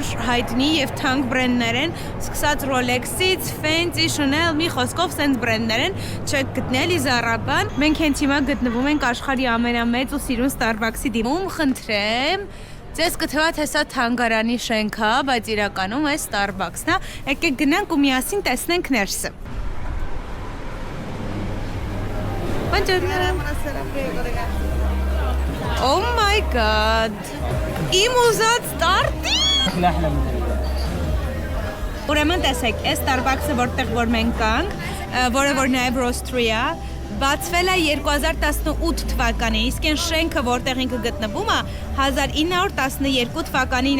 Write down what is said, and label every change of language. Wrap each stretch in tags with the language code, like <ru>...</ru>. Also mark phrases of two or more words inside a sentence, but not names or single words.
<hy>հայտնի եւ թանկ բրենդներ են, սկսած Rolex-ից, Fendi, Chanel, մի խոսքով սենց բրենդներ են, չեք գտնել Zara-բան։ Մենք հենց հիմա գտնվում ենք աշխարհի ամենամեծ ու սիրուն Starbucks-ի դիմում, խնդրեմ։ Ձեզ կթվա թե սա թանգարանի շենք է, բայց իրականում այս Starbucks-ն է։ Եկեք գնանք ու միասին տեսնենք ներսը։</hy> <en>Oh my god.</en> <hy>Իմ ուզած տարտի։ Ուրեմն տեսեք, այս Starbucks-ը որտեղ որ մենք կանք, որը որ նաև Roastery է, բացվել է 2018 թվականին, իսկ այն շենքը, որտեղ ինքը գտնվում է, 1912 թվականին</hy>